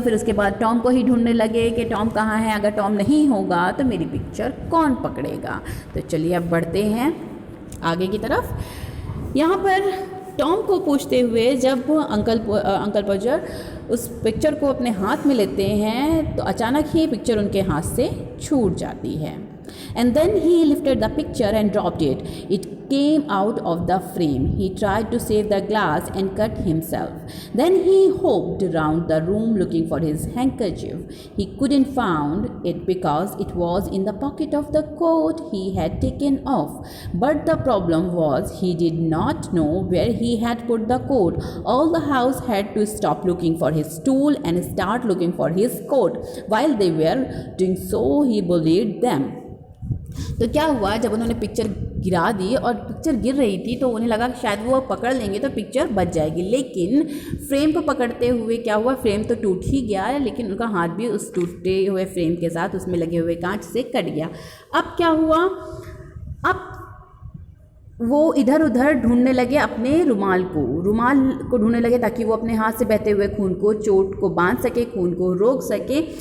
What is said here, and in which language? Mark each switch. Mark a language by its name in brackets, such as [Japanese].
[Hindi] फिर उसके बाद टॉम को ही ढूंढने लगे कि टॉम कहाँ है, अगर टॉम नहीं होगा तो मेरी पिक्चर कौन पकड़ेगा। तो चलिए अब बढ़ते हैं आगे की तरफ। यहाँ पर टॉम को पूछते हुए जब अंकल पॉजर उस पिक्चर को अपने हाथ में लेते हैं तो अचानक ही पिक्चर उनके हाथ से छूट जाती है। [English] And then he lifted the picture and dropped it. It came out of the frame. He tried to save the glass and cut himself. Then he hopped around the room looking for his handkerchief. He couldn't find it because it was in the pocket of the coat he had taken off. But the problem was he did not know where he had put the coat. All the house had to stop looking for his stool and start looking for his coat. While they were doing so, he bullied them. [Hindi] तो क्या हुआ, जब उन्होंने picture गिरा दी और picture गिर रही थी तो उन्हें लगा कि शायद वो पकड़ लेंगे तो पिक्चर बच जाएगी, लेकिन फ्रेम को पकड़ते हुए क्या हुआ, फ्रेम तो टूट ही गया है, लेकिन उनका हाथ भी उस टूटे हुए फ्रेम के साथ उसमें लगे हुए कांच से कट गया। अब क्या हुआ, अब वो इधर उधर ढूंढने लगे अपने रुमाल को ढूंढने लगे ताकि वो अपने हाथ से बहते हुए खून को, चोट को बांध सके, खून को रोक सके।